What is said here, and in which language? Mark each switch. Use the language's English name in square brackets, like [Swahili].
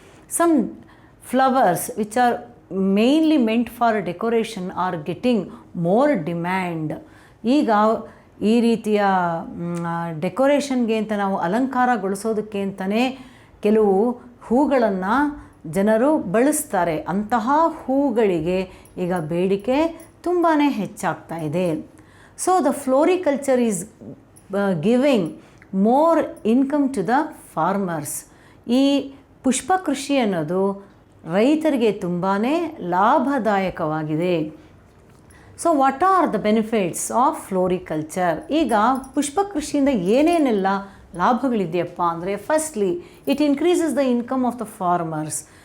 [English] Some flowers which are mainly meant for decoration are getting more demand. [Kannada] ಈಗ ಈ ರೀತಿಯ ಡೆಕೋರೇಷನ್ಗೆ ಅಂತ ನಾವು ಅಲಂಕಾರಗೊಳಿಸೋದಕ್ಕೆ ಅಂತಲೇ ಕೆಲವು ಹೂಗಳನ್ನು ಜನರು ಬಳಸ್ತಾರೆ. ಅಂತಹ ಹೂಗಳಿಗೆ ಈಗ ಬೇಡಿಕೆ ತುಂಬಾ ಹೆಚ್ಚಾಗ್ತಾ ಇದೆ. [English] So the floriculture is giving more income to the farmers. [Kannada] ಈ ಪುಷ್ಪಕೃಷಿ ಅನ್ನೋದು ರೈತರಿಗೆ ತುಂಬಾ ಲಾಭದಾಯಕವಾಗಿದೆ. [English] So what are the benefits of floriculture? [Kannada] ಈಗ ಪುಷ್ಪಕೃಷಿಯಿಂದ ಏನೇನೆಲ್ಲ ಲಾಭಗಳಿದೆಯಪ್ಪ ಅಂದರೆ, [English] Firstly it increases the income of the farmers.